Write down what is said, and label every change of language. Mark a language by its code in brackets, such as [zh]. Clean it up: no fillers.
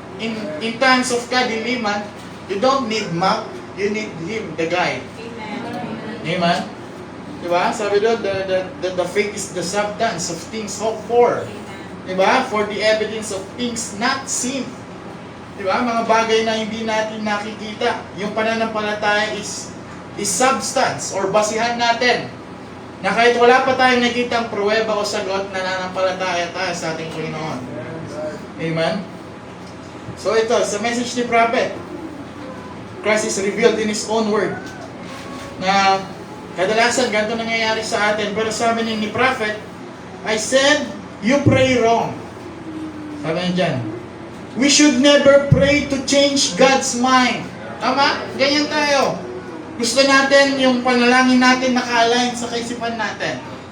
[en] In times of [tl] kadiliman, [en] you don't need map, you need Him, the guide. Amen. [tl] Amen? Diba? Sabi doon, [en] the faith is the substance of things hoped for. Amen. [tl] Diba? [en] For the evidence of things not seen. [tl] Diba? Mga bagay na hindi natin nakikita. Yung pananampalataya is substance or basihan natin. Na kahit wala pa tayong nakitang pruweba o sagot, nananampalataya tayo sa ating Panginoon. Amen? So ito, sa message ni Prophet, [en] Christ is revealed in His own word. [tl] Na kadalasan ganito nangyayari sa atin. Pero sabi ni Prophet, [en] I said, you pray wrong. [tl] Sabi niya dyan, [en] we should never pray to change God's mind. [tl] Tama? Ganyan tayo. Gusto natin yung panalangin natin naka-align sa kaisipan natin.